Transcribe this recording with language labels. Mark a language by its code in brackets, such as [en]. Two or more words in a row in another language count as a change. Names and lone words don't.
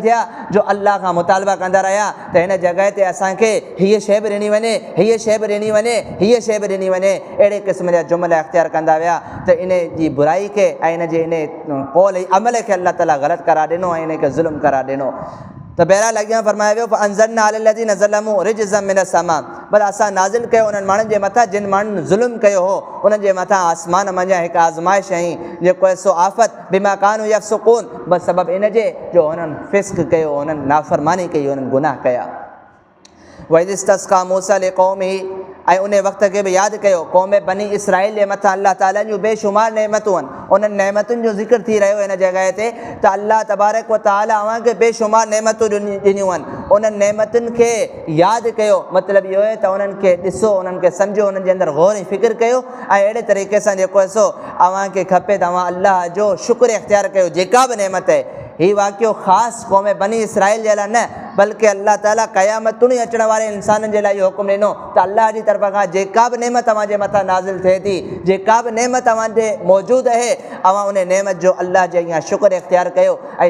[sd] थिया जो अल्लाह खां मुतालबा कंदा रहिया त हिन जॻह ते असांखे हीअ शइ बि ॾिनी वञे हीअ शइ बि ॾिनी वञे हीअ शइ बि ॾिनी वञे अहिड़े क़िस्म जा जुमिला इख़्तियार कंदा विया त इन जी बुराई खे ऐं इन जे इन कौल अमल खे अल्लाह ताला ग़लति करार ॾिनो ऐं इन खे ज़ुल्म करार ॾिनो त बहरहाल अॻियां फरमायो वियो [ar] فأنزلنا على الذين ظلموا رجزا من السماء [sd] पर असां नाज़िल कयो उन्हनि माण्हुनि जे मथां जिन माण्हुनि ज़ुल्म कयो हो उन्हनि जे मथां आसमान मंझां हिकु आज़माइश आई जेको आहे सो आफ़त [ar] بما كانوا يفسقون [sd] बसि सबबु इन जे जो हुननि फ़िस्क़ कयो हुननि नाफ़रमानी कई हुननि गुनाह कया [ar] وإذ استسقى موسى لقومه [sd] ऐं उन वक़्त खे बि यादि कयो क़ौम बनी इसराईल जे मथां अल्लाह ताला जूं बेशुमार नेमतूं आहिनि उन्हनि नेमतुनि जो ज़िक्र थी रहियो हिन जॻह ते त अल्लाह [ar] تبارك وتعالى [sd] अव्हांखे बेशुमार नेमतूं ॾिनियूं आहिनि उन्हनि नेमतुनि खे यादि कयो मतिलबु इहो आहे त उन्हनि खे ॾिसो उन्हनि खे सम्झो उन्हनि जे अंदरि गौर ऐं फ़िक्र कयो ऐं अहिड़े तरीक़े सां जेको आहे सो अव्हांखे खपे त अव्हां अल्लाह जो शुक्र इख़्तियार कयो जेका बि नेमत आहे हीउ वाक़ियो ख़ासि क़ौम बनी इसराईल जे लाइ न बल्कि अल्लाह ताला क़यामतुनि अचण वारे इंसाननि जे लाइ इहो हुकुम ॾिनो त अल्लाह जी तरफ़ खां जेका बि नेमत तव्हांजे मथां नाज़िल थिए थी जेका बि नेमत तव्हांजे मौजूदु आहे अव्हां उन नेमत जो अल्लाह जे अॻियां शुक्र इख़्तियार कयो ऐं